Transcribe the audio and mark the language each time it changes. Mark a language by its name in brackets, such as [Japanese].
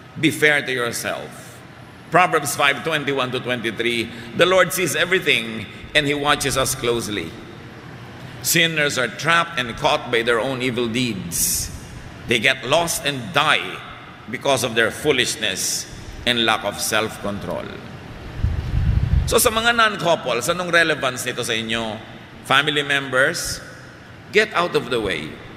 [English] Be fair to yourself. Proverbs 5:21-23, the Lord sees everything and He watches us closely. Sinners are trapped and caught by their own evil deeds. They get lost and die because of their foolishness and lack of self-control. [Filipino] So sa mga non-couples, anong relevance nito sa inyo? [English] Family members, get out of the way.